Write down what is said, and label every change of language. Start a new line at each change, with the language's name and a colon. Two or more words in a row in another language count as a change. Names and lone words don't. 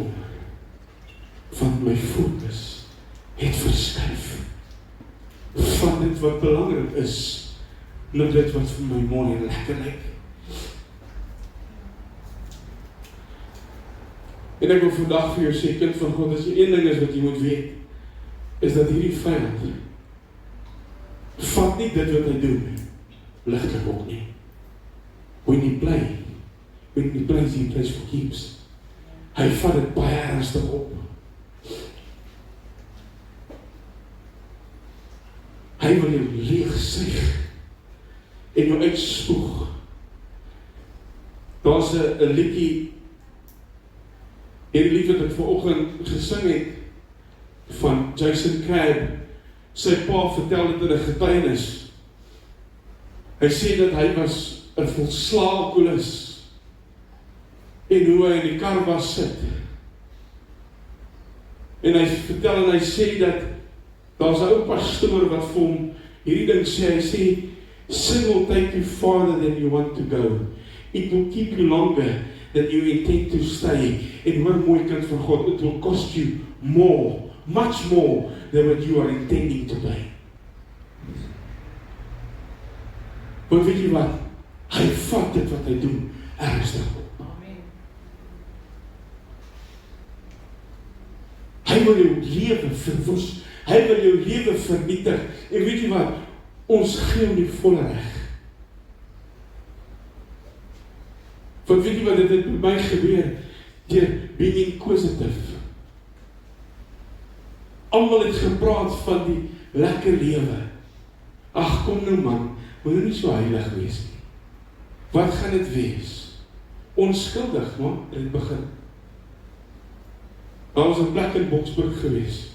Afrikaans: Want my fokus het verskuif van dit wat belangrik is na dit wat vir my mooi en lekker lyk. En ek wil vandag vir jou sê, kind van God, as jy een ding is wat jy moet weet, is dat hierdie vyand vat nie dit wat hy doen ligtelik op nie.
English: When you play is he plays for keeps.
Afrikaans: Hy vat dit baie ernstig op. Hy wil jou leegsuig en jou uitspoeg. Daar's 'n liedjie, hierdie lied wat ek vanoggend gesing het, van Jason Crabb. Sy pa vertel dit in 'n getuienis. Hy sê dat hy was 'n volslae alkoholist en hoe hy in die kar was sit. En hy vertel en hy sê dat daar's 'n ou pastoor wat vir hom hierdie ding sê. Hy sê,
English: sin will take you farther than you want to go. It will keep you longer than you intend to stay.
Afrikaans: En hoor mooi, kind van God,
English: it will cost you more, much more than what you are intending to pay.
Afrikaans: Want weet jy wat? Hy vat dit wat hy doen ernstig op. Amen. Hy wil jou lewe verwoes. Hy wil jou lewe vernietig. En weet jy wat? Ons gee hom die volle reg. Want weet jy wat, dit het met my gebeur deur
English: being inquisitive.
Afrikaans: Almal het gepraat van die lekker lewe. Ag, kom nou man, moet nou nie so heilig wees nie. Wat gaan dit wees? Onskuldig, man, in het begin. Daar was 'n plek in Boksburg gewees.